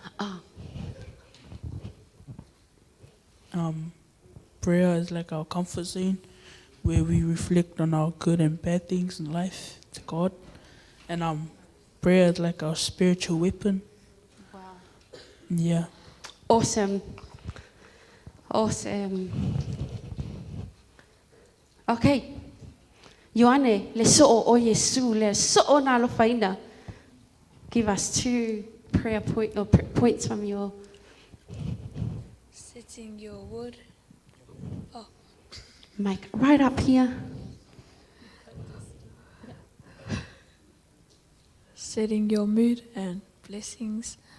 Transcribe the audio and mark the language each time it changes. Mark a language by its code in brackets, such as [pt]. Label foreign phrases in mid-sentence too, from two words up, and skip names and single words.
[en] Prayer is like our comfort zone where we reflect on our good and bad things in life to God. And prayer is like our spiritual weapon. Wow. Yeah. Awesome. Awesome. Okay. [sm] Ioane, le so'o o Yesu, le so'o na lo faina. [en] Give us two prayer points from your... Setting your wood. Oh. Mike, right up here. Setting your mood and blessings.